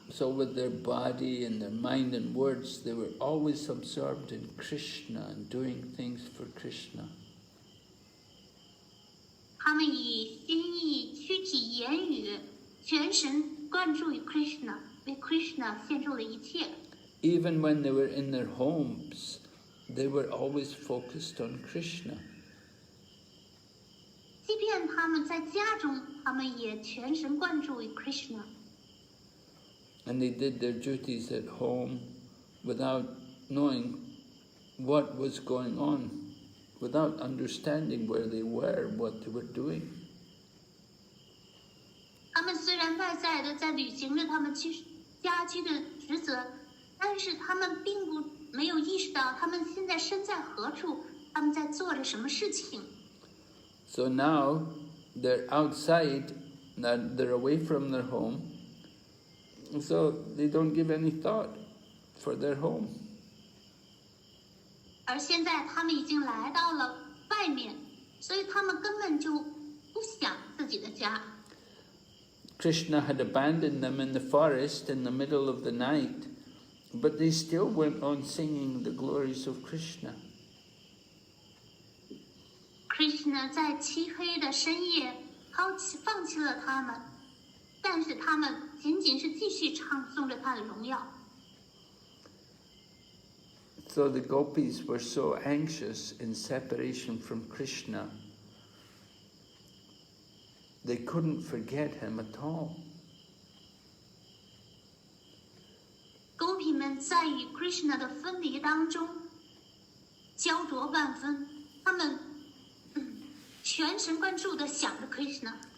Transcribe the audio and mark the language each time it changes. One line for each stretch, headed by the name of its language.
English: So with their body and their mind and words, they were always absorbed in Krishna and doing things for Krishna.
Chinese: 他们以心意、躯体、言语全神贯注于 Krishna， 为 Krishna 献出了一切。
English: Even when they were in their homes, they were always focused on Krishna.
Chinese: 即便他们在家中，他们也全神贯注于 Krishna。
English: And they did their duties at home without knowing what was going on, without understanding where they were, what they were doing.
Chinese: 他们虽然外在的在履行着他们家居的职责，但是他们并没有意识到他们现在身在何处，他们在做着什么事情。
English: So now they're outside, they're away from their home, so they don't give any thought for their home.
Chinese: 而现在他们已经来到了外面，所以他们根本就不想自己的家。
English: Krishna had abandoned them in the forest in the middle of the night, but they still went on singing the glories of Krishna.
Chinese: Krishna 在漆黑的深夜放弃了他们，但是他们仅仅是继续唱颂着他的荣耀。
English: So the gopis were so anxious in separation from Krishna, they couldn't forget him at all.
Chinese: 狗皮们在与 Krishna 的分离当中焦灼万分，他们全神贯注地想着 Krishna。